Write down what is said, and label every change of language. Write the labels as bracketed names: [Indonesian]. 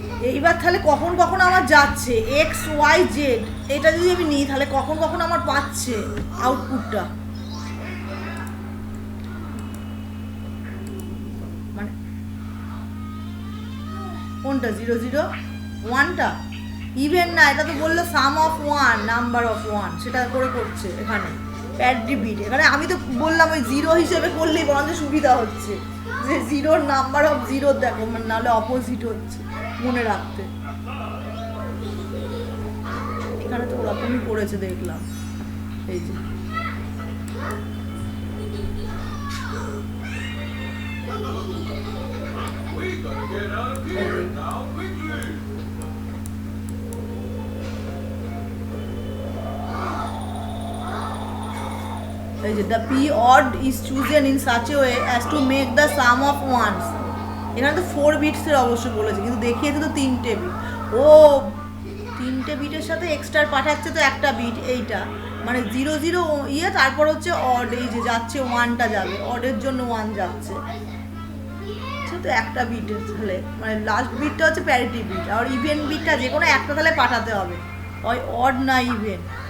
[Bangla] এইবার তাহলে কখন কখন আমার যাচ্ছে এক্স ওয়াই জেড, এটা যদি আমি নিই তাহলে কখন কখন আমার পাচ্ছে আউটপুটটা, মানে কোনটা 0 0 1টা ইভেন না, এটা তো বললো সাম অফ 1 নাম্বার অফ 1, সেটা করে করছে এখানে প্যারিটি বিট। এখানে আমি তো বললাম ওই 0 হিসেবে করলেই বরঞ্চ সুবিধা হচ্ছে, যে 0 নাম্বার অফ 0 দেখো, মানে নাহলে অপোজিট হচ্ছে মনে রাখতে। এখানে তো ওরকমই করেছে দেখলাম। [English] এই যে এই যে the p odd is chosen in such a way as to make the sum of ones। [Bangla] এখানে তো 4 বিটসের অবশ্য বলেছে, কিন্তু দেখিয়েছে তো 3টে বিট। ও 3টে বিটের সাথে এক্সট্রা পাঠাচ্ছে তো একটা বিট, এইটা মানে 0 0 ইয়ে, তারপর হচ্ছে অড, এই যে যাচ্ছে 1টা যাবে, অডের জন্য 1 যাচ্ছে, তো একটা বিটের তাহলে মানে লাস্ট বিটটা হচ্ছে প্যারিটি বিট, আর ইভেন বিটটা যে কোনো একটা তাহলে পাঠাতে হবে, হয় অড না ইভেন।